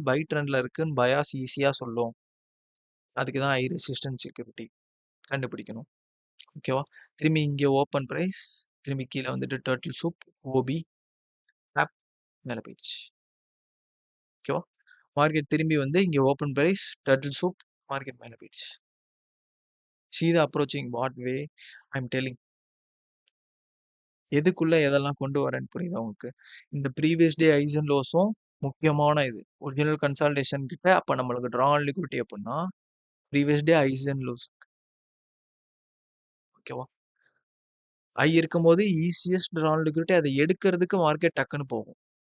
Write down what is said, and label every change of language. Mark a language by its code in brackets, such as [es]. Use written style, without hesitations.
[ta] By ட்ரெண்ட்ல இருக்குன்னு bias ஈஸியா சொல்லும். அதுக்கு தான் ஹை ரெசிஸ்டன்ஸ் செக்யூரிட்டி கண்டுபிடிக்கணும். ஓகேவா? திரும்பி இங்க ஓப்பன் பிரைஸ், திரும்பி கீழ வந்துட்டு டர்ட்டில் சூப், ஓபி, ஆப் மேல போயிடுச்சு. ஓகேவா? மார்க்கெட் திரும்பி வந்து இங்க open price, turtle soup, market மேல போயிடுச்சு. [en] See the approaching what way I'm telling. [ta] எதுக்குள்ள எதெல்லாம் கொண்டு வரேன்னு புரியுதா உங்களுக்கு? இந்த ப்ரீவியஸ் டே ஹைஸ் அண்ட் லோஸும் முக்கியமான இது. ஒரிஜினல் கன்சால்டேஷன் கிட்ட அப்ப நம்மளுக்கு ட்ரா ஆன் லிக்விடிட்டி அப்டின்னா previous day highs and lows. ஓகேவா? ஹை இருக்கும்போது ஈஸியஸ்ட் ட்ரா ஆன் லிக்விடிட்டி அத எடுக்கிறதுக்கு மார்க்கெட் டக்குன்னு போகும்.